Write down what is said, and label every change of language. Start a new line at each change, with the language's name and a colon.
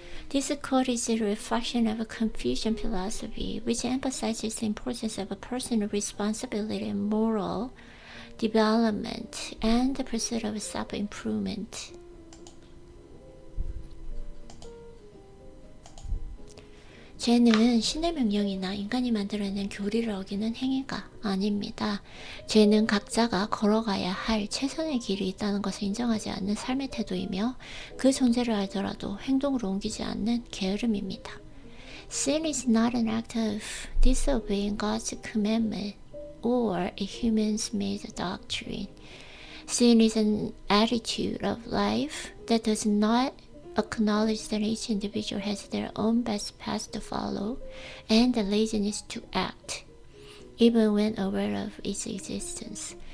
English: This quote is a reflection of a Confucian philosophy, which emphasizes the importance of a personal responsibility and moral development and the pursuit of self-improvement.
Korean: 죄는 신의 명령이나 인간이 만들어낸 교리를 어기는 행위가 아닙니다. 죄는 각자가 걸어가야 할 최선의 길이 있다는 것을 인정하지 않는 삶의 태도이며 그 존재를 알더라도 행동으로 옮기지 않는 게으름입니다.
English: Sin is not an act of disobeying God's commandment or a human-made doctrine. Sin is an attitude of life that does not acknowledge that each individual has their own best path to follow and the laziness to act, even when aware of its existence.